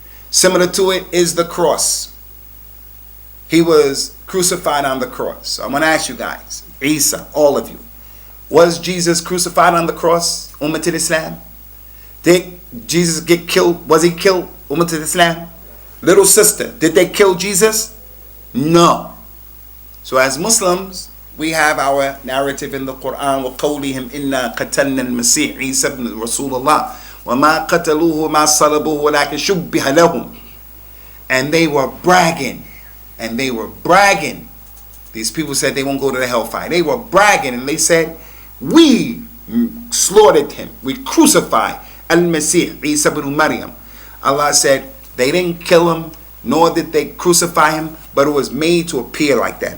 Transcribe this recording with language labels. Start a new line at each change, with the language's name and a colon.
English: Similar to it is the cross. He was crucified on the cross. So I'm going to ask you guys, Isa, all of you, was Jesus crucified on the cross, Ummah al-Islam? Did Jesus get killed? Was he killed, Ummah al-Islam? Little sister, did they kill Jesus? No. So as Muslims, we have our narrative in the Quran,
Arabic: وَقَوْلِهِمْ إِنَّا قَتَلْنَا الْمَسِيحِ عِيسَى بْنَ رَسُولَ اللَّهِ وَمَا قَتَلُوهُ مَا صَلَبُوهُ وَلَكِنْ شُبِّهَ لَهُمْ.
English: And they were bragging. And they were bragging. These people said they won't go to the hellfire. They were bragging and they said, we slaughtered him. We crucified Al-Masih, Isa ibn Maryam. Allah said, they didn't kill him, nor did they crucify him, but it was made to appear like that.